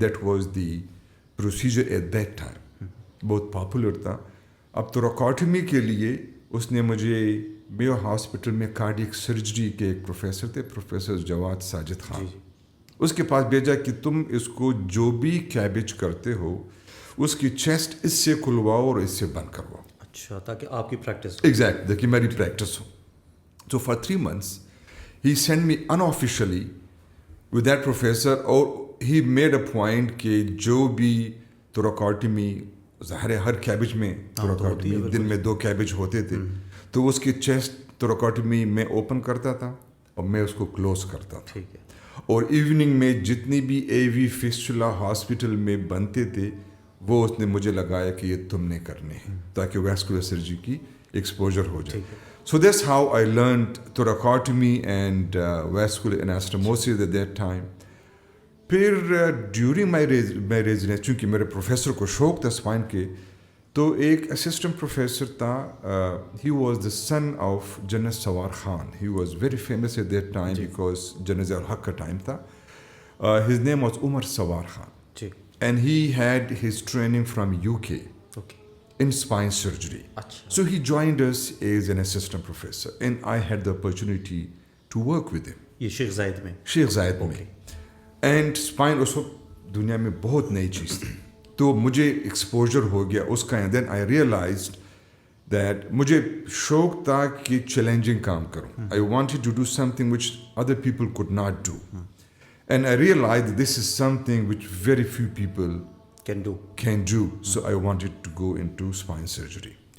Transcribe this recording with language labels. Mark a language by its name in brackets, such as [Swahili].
[English] That was the procedure at that time. [Hindi] बहुत popular था. अब थोरैकोटॉमी के लिए उसने मुझे मेयो हॉस्पिटल में कार्डियक सर्जरी के एक प्रोफेसर थे, प्रोफेसर जवाद साजिद खान. उसके पास भेजा कि तुम इसको जो भी कैबेज करते हो उसकी चेस्ट इससे खुलवाओ और इससे बंद करवाओ. अच्छा. ताकि आपकी प्रैक्टिस. एग्जैक्ट. ताकि मेरी प्रैक्टिस हो. [English] तो for 3 months he send me unofficially with that professor. [Hindi] और [English] he made a point [Hindi] कि जो भी थोरैकोटॉमी, ज़ाहिर है हर कैबेज में थोरैकोटॉमी, दिन में 2 कैबेज होते थे. तो उसकी चेस्ट थोरैकोटॉमी में ओपन करता था और मैं उसको क्लोज करता था. ठीक है. और इवनिंग में जितनी भी AV फिस्टुला हॉस्पिटल में बनते थे वो उसने मुझे लगाया कि ये तुमने करने हैं ताकि वैस्कुलर सर्जरी की एक्सपोजर हो जाए. [English] So that's how I learned thoracotomy and vascular anastomosis at that time. [Hindi] फिर [English] during my residence, [Hindi] चूँकि मेरे प्रोफेसर को शौक था स्पाइन के, तो एक असिस्टेंट प्रोफेसर था. [English] He was the son of general Sawar Khan. He was very famous at that time because general Ziaul Haq का time था. His name was Umar Sawar Khan and he had his training from UK in spine surgery. [Hindi] Achha. [English] So he joined us as an assistant professor and I had the opportunity to work with him. [Hindi] ये शेख ज़ायद में. शेख ज़ायद में. And spine उस वक्त दुनिया में बहुत नई चीज़ थी. तो मुझे एक्सपोजर हो गया उसका. [English] And then I realized that [Hindi] मुझे शौक था कि चैलेंजिंग काम करूं. [English] I wanted to do something which other people could not do. And I realized that this is something which very few people can do. So I wanted to go into spine surgery.